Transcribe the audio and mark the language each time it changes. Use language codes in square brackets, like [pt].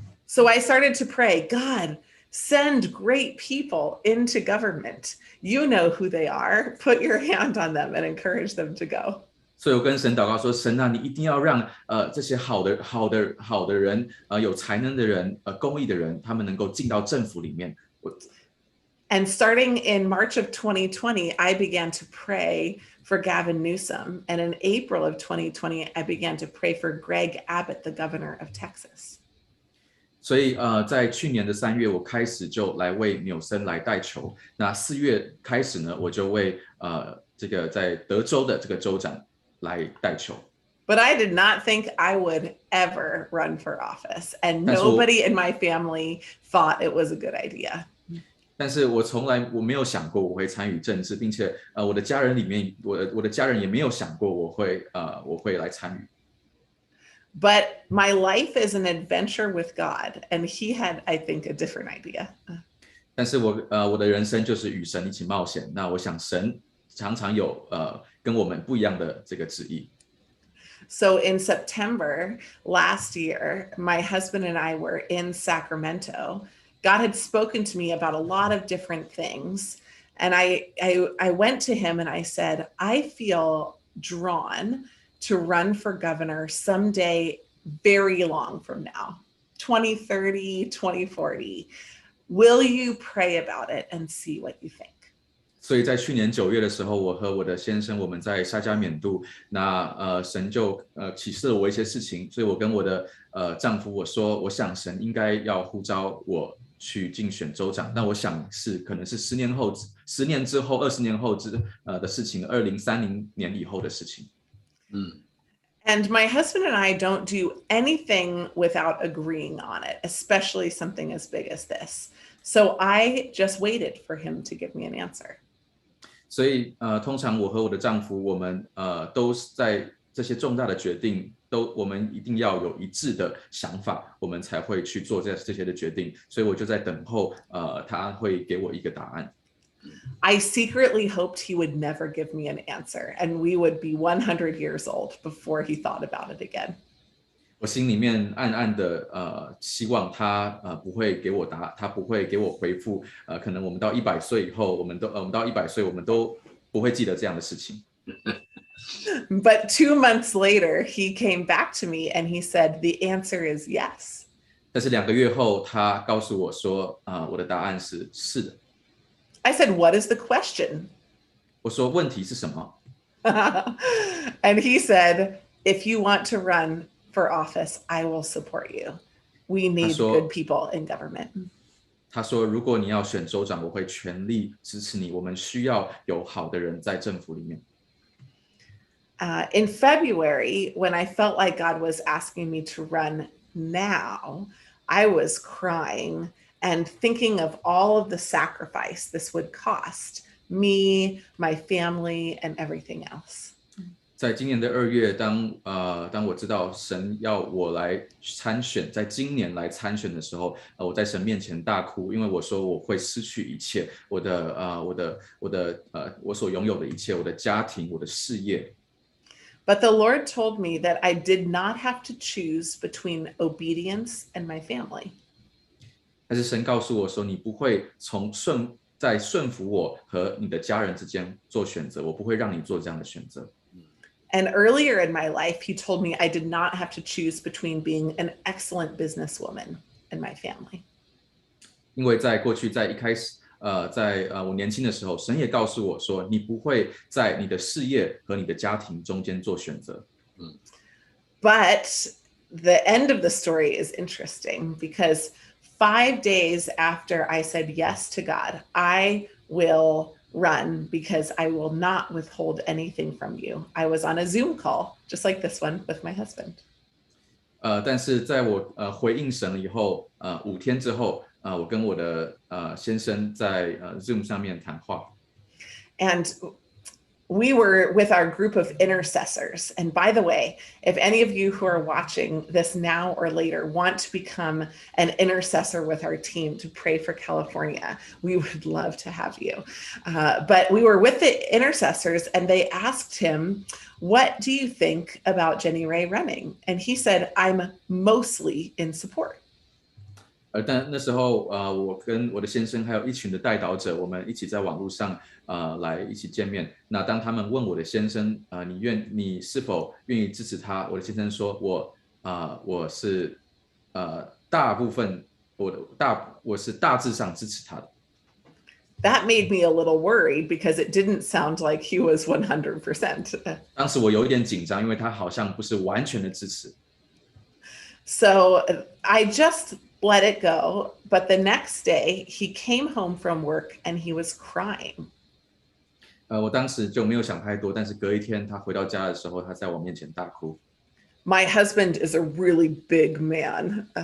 [en] So I started to pray, God, send great people into government. You know who they are. Put your hand on them and encourage them to go. [zh] 所以我跟神祷告说，神啊，你一定要让这些好的人，有才能的人，公益的人，他们能够进到政府里面。 [en] And starting in March of 2020, I began to pray for Gavin Newsom. And in April of 2020, I began to pray for Greg Abbott, the governor of Texas. [zh] 所以在去年的3月，我开始就来为纽森来代求。那4月开始呢，我就为这个在德州的这个州长来代求。 [en] But I did not think I would ever run for office, and nobody in my family thought it was a good idea. [zh] 但是我没有想过我会参与政治，并且我的家人里面，我的家人也没有想过我会来参与。 [en] But my life is an adventure with God, and he had, I think, a different idea. [zh] 但是我的人生就是与神一起冒险。那我想神常常有跟我们不一样的这个旨意。 [en] So in September last year, my husband and I were in Sacramento. God had spoken to me about a lot of different things. And I went to him and I said, I feel drawn to run for governor someday very long from now, 2030, 2040. Will you pray about it and see what you think? [zh] 所以在去年9月的时候，我和我的先生我们在沙加缅度，那神就启示了我一些事情，所以我跟我的丈夫我说，我想神应该要呼召我去竞选州长，但我想可能是10年后、10年之后、20年后的事情，2030年以后的事情。 [en] And my husband and I don't do anything without agreeing on it, especially something as big as this. So I just waited for him to give me an answer. [zh] 所以通常我和我的丈夫，我们都在这些重大的决定，我们一定要有一致的想法，我们才会去做这些的决定。所以我就在等候他会给我一个答案。 [en] I secretly hoped he would never give me an answer, and we would be 100 years old before he thought about it again. [zh] 我心里面暗暗的希望他不会给我他不会给我回复，可能我们到100岁以后，我们到100岁，我们都不会记得这样的事情。 [en] But 2 months later, he came back to me and he said, the answer is yes. [zh] 但是2个月后，他告诉我说，我的答案是的。 [en] I said, what is the question? [zh] 我说问题是什么？ [en] And he said, if you want to run for office, I will support you. We need good people in government. [zh] 他说，如果你要选州长，我会全力支持你。我们需要有好的人在政府里面。 [en] In February, when I felt like God was asking me to run now, I was crying and thinking of all of the sacrifice this would cost me, my family, and everything else. [zh] 在今年的2月，当我知道神要我来参选，在今年来参选的时候，我在神面前大哭，因为我说我会失去一切，我所拥有的一切，我的家庭，我的事业。 [en] But the Lord told me that I did not have to choose between obedience and my family. [zh] 但是神告诉我说，你不会在顺服我和你的家人之间做选择，我不会让你做这样的选择。 [en] And earlier in my life, he told me I did not have to choose between being an excellent businesswoman and my family. [zh] 因为在过去，在一开始，在我年轻的时候，神也告诉我说，你不会在你的事业和你的家庭中间做选择。 [en] But the end of the story is interesting because 5 days after I said yes to God, I will run because I will not withhold anything from you. I was on a Zoom call, just like this one, with my husband. [zh] 但是在我回应神了以后，5天之后，我跟我的先生在Zoom 上面谈话。 [en] And we were with our group of intercessors. And by the way, if any of you who are watching this now or later want to become an intercessor with our team to pray for California, we would love to have you. But we were with the intercessors and they asked him, what do you think about Jenny Ray running? And he said, I'm mostly in support. [zh] 但那时候我跟我的先生还有一群的代祷者，我们一起在网络上来一起见面。那当他们问我的先生你是否愿意支持他，我的先生说我是大部分我是大致上支持他的。 [en] That made me a little worried because it didn't sound like he was 100%. [zh] 当时我有一点紧张，因为他好像不是完全的支持。 [en] So I just let it go. But the next day he came home from work and he was crying. [zh] 我当时就没有想太多，但是隔一天他回到家的时候，他在我面前大哭。 [en] My husband is a really big man.